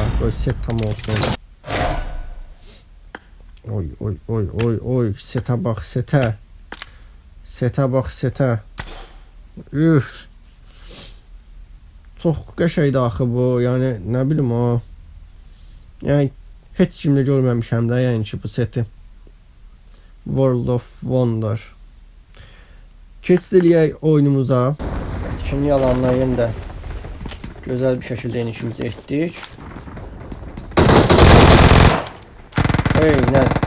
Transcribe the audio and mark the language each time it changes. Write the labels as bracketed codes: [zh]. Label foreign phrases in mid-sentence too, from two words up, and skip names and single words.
[az] Qoy set tam olsun. Oy. Setə bax, setə. Setə bax, setə. Üf. Çox qəşəngdir axı bu. Yəni, nə bilim o. Yəni, heç kimdə görməmişəm də, yəni ki, bu seti. World of Wonder. Keçid eləyək oyunumuza. Etkinlik alanına yenə də gözəl bir şəkildə enişimizi etdik. Nə?